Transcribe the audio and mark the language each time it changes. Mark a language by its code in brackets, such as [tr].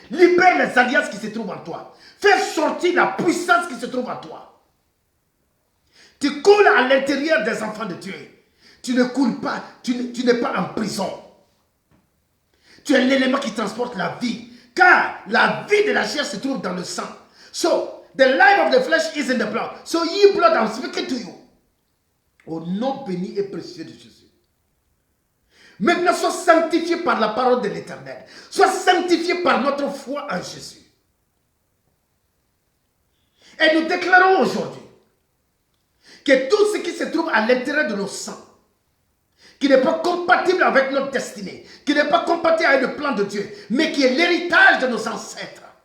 [fr] Libère les alliances qui se trouvent en toi. Fais sortir la puissance qui se trouve en toi. Tu coules à l'intérieur des enfants de Dieu. Tu ne coules pas, tu n'es pas en prison. Tu es l'élément qui transporte la vie. Car la vie de la chair se trouve dans le sang. [en] So, the life of the flesh is in the blood. So, ye blood, I'm speaking to you. [fr] Au nom béni et précieux de Jésus. Maintenant, sois sanctifié par la parole de l'Éternel. Sois sanctifié par notre foi en Jésus. Et nous déclarons aujourd'hui que tout ce qui se trouve à l'intérieur de nos sangs, qui n'est pas compatible avec notre destinée, qui n'est pas compatible avec le plan de Dieu, mais qui est l'héritage de nos ancêtres,